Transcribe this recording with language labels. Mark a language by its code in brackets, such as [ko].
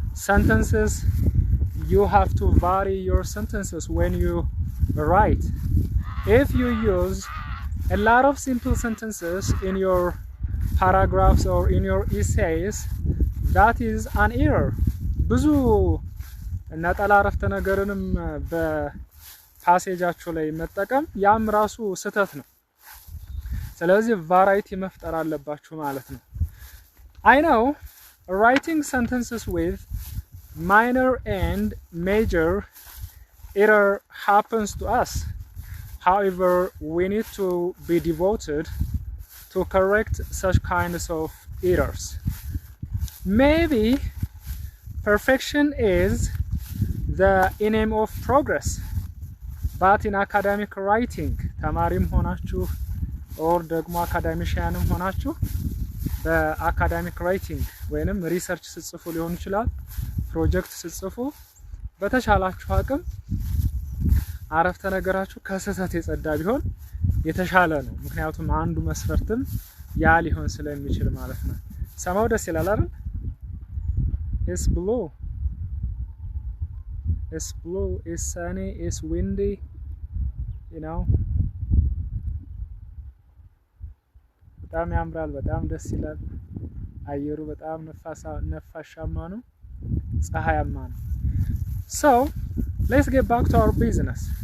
[en] Sentences, you have to vary your sentences when you write. If you use a lot of simple sentences in your paragraphs or in your essays, that is an error. [am] ብዙ ነጠላ አረፍተ ነገርንም በፓሴጃችሁ ላይ መጠቀም ያም ራሱ ስህተት ነው። ስለዚህ ቫራይቲ መፍጠር አለባችሁ ማለት ነው። [en] I know writing sentences with minor and major error happens to us. However, we need to be devoted to correct such kinds of errors. Maybe perfection is the aim of progress, but in academic writing, [am] ተማሪም ሆናችሁ or ደግሞ አካዳሚሽያንም ሆናችሁ በአካዳሚክ ራይቲንግ ወይንም ሪሰርች ስትጽፉ ሊሆን ይችላል፣ ፕሮጀክት ስትጽፉ በተሻላችሁ አቅም አረፍተ ነገራችሁ ከስህተት የጸዳ ቢሆን የተሻለ ነው። ምክንያቱም አንዱ መስፈርትም ያ ሊሆን ስለሚችል ማለት ነው። ሰማው ደስ ይላል አይደል? [en] It's blue. It's blue, it's sunny, it's windy, you know. [am] በጣም ያምራል፣ በጣም ደስ ይላል። አየሩ በጣም ነፋሻማ ነው፣ ፀሐያማ ነው። [en] So, let's get back to our business.